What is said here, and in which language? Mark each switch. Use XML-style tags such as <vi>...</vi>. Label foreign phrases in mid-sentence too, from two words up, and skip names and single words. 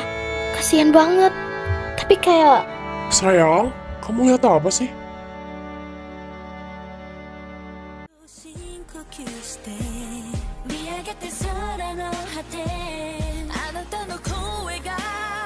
<id>Kasian banget. Tapi kayak Sayang, kamu lihat apa sih?</id> <ja>深呼吸して見上げて空の果てあなたの声が</ja>